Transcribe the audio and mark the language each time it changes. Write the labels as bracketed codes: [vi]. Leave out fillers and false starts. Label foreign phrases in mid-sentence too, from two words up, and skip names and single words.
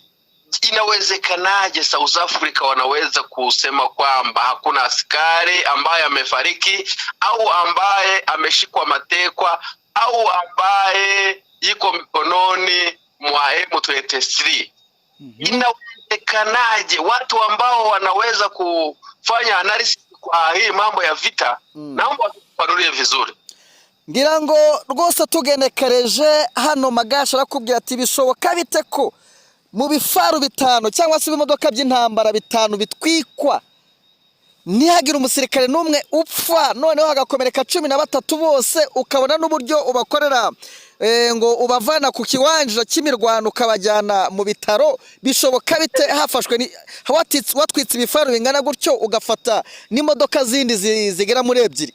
[sw] Inawezekanaje South Africa wanaweza kusema kwamba hakuna askari ambaye amefariki au ambaye ameshikwa matekwa au ambaye yuko mikononi mwa M23? Inawezekanaje watu ambao wanaweza kufanya analysis kwa hii mambo ya vita? Naomba tufanulie vizuri. [rw] Ngira ngo rwose tugenekereje hano Magashi arakubwira ati bishoboka bite ko mu bifaru 5 cyangwa se ibimodoka by'intambara 5 bitwikwa ntihagira umusirikare n'umwe upfa noneho hagakomereka 13 bose ukabona n'uburyo ubakorera ngo ubavana ku kiwanja cy'imirwano ukabajyana mu bitaro bishoboka bite hafashwe watwitse ibifaru bingana gutyo ugafata n'imodoka zindi zigera muri 2?